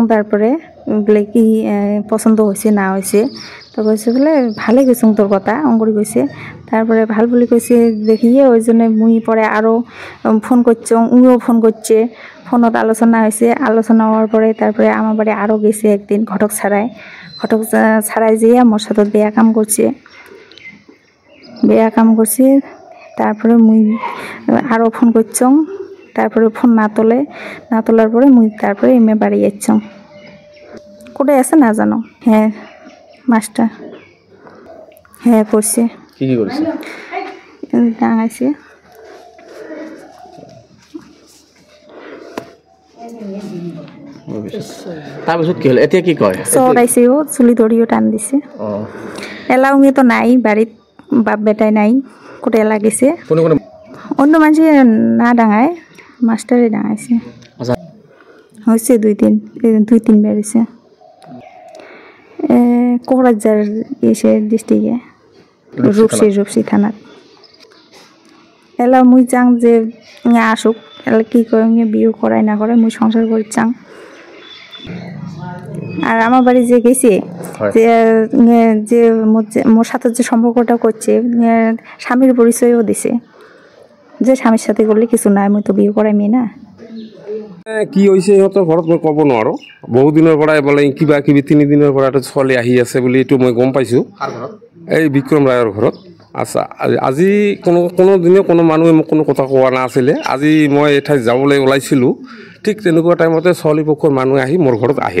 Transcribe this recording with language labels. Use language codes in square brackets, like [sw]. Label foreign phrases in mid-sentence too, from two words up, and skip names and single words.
[rkt] তারপরে বলে কি পছন্দ হয়েছে না হয়েছে, তো কইছে বলে ভালে কইছং তোর কথা অঙ্করি কইছে। তারপরে ভাল বলে কইছে দেখিয়ে ওই জন্য মুই পরে আরও ফোন করছং, উও ফোন করছে। ফোনত আলোচনা হয়েছে, আলোচনা হওয়ার পরে তারপরে আমার বাড়ি আরও গেছে একদিন ঘটক ছাড়াই যেয়ে মোর সাথে বেয়া কাম করছে। তারপরে মুই আরও ফোন করছং, তারপরে ফোন না তোলার পরে মুই তারপরে এমে বাড়ি যাচ্ছং। কোথায় আছে না জানো। হ্যাঁ মাস্টার, হ্যাঁ করছে। কি করছে? ডাঙাইছে। [as] তাৰপিছত কি হ'ল, এতিয়া কি কয়? চৰাইছে, চুলি ধৰিও টান দিছে। এলাউঙে তো নাই বাড়িত, বাপ বেটাই নাই, [rkt] কোথায় লাগিছে। অন্য মানুষ না ডাঙায়, মাস্টারে ডাঙাইছে। হয়েছে 2-3 হয়েছে। কোকরাঝার এসে ডিস্ট্রিক্টে রূপসী থানাত। এলা মুই চাং যে আসুক, এলা কি করে বিয়ে করাই না করে মুই সংসার করে চাং। আর আমার বাড়ি যে গেছে যে মোর সাথে যে সম্পর্কটা করছে, স্বামীর পরিচয়ও দিছে যে স্বামীর সাথে করলে কিছু নাই, মুই তো বিয়ে করাইমি না। [as] কি হৈছে সিহঁতৰ ঘৰত মই ক'ব নোৱাৰোঁ। বহু দিনৰ পৰাই বোলে কিবা 3 দিনৰ পৰা এটা ছোৱালী আহি আছে বুলি এইটো মই গম পাইছোঁ, এই বিক্ৰম ৰায়ৰ ঘৰত। আচ্ছা, আজি কোনো দিনে কোনো মানুহে মোক কোনো কথা কোৱা নাছিলে। আজি মই এঠাইত যাবলৈ ওলাইছিলোঁ, ঠিক তেনেকুৱা টাইমতে ছোৱালী পক্ষৰ মানুহে আহি মোৰ ঘৰত আহিল।